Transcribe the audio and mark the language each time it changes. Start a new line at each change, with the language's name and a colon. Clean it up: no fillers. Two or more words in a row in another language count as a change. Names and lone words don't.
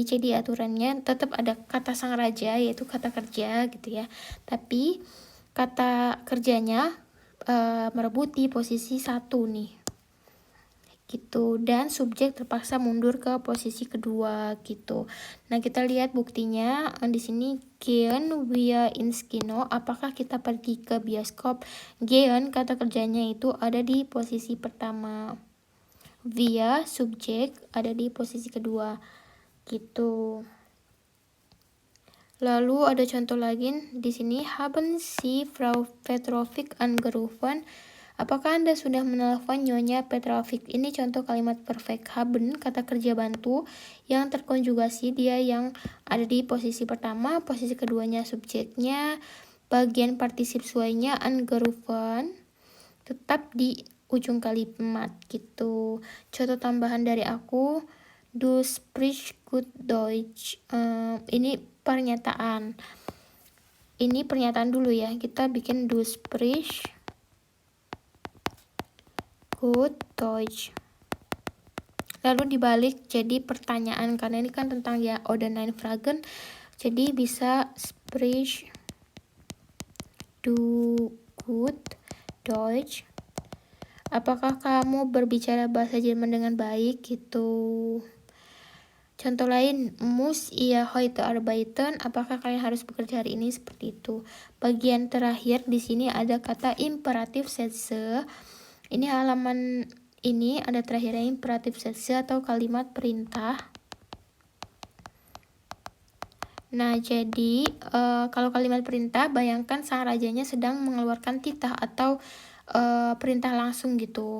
Indonesian: Jadi aturannya tetap ada kata sang raja yaitu kata kerja gitu ya. Tapi kata kerjanya merebuti posisi 1 nih gitu, dan subjek terpaksa mundur ke posisi kedua gitu. Nah, kita lihat buktinya di sini
German: gehen wir ins Kino,
Indonesian: apakah kita pergi ke bioskop. Gehen kata kerjanya itu ada di posisi pertama, wir subjek ada di posisi kedua gitu. Lalu ada contoh lagi di sini,
German: haben Sie Frau Petrovic angerufen?
Indonesian: Apakah Anda sudah menelpon Nyonya Petrovic? Ini contoh kalimat perfect. Haben kata kerja bantu yang terkonjugasi, dia yang ada di posisi pertama, posisi keduanya subjeknya, bagian partisip suainya angerufen tetap di ujung kalimat gitu. Contoh tambahan dari aku,
German: du sprichst gut Deutsch.
Indonesian: Ini pernyataan. Ini pernyataan dulu ya. Kita bikin
German: du sprichst gut Deutsch.
Indonesian: Lalu dibalik jadi pertanyaan karena ini kan tentang
German: ya oder nein fragen.
Indonesian: Jadi bisa
German: sprichst du gut Deutsch.
Indonesian: Apakah kamu berbicara bahasa Jerman dengan baik gitu? Contoh lain,
German: muss ihr heute arbeiten?
Indonesian: Apakah kalian harus bekerja hari ini? Seperti itu. Bagian terakhir di sini ada kata imperatif Sätze. Ini halaman ini ada terakhirnya imperatif Sätze atau kalimat perintah. Nah, jadi kalau kalimat perintah, bayangkan sang rajanya sedang mengeluarkan titah atau perintah langsung gitu.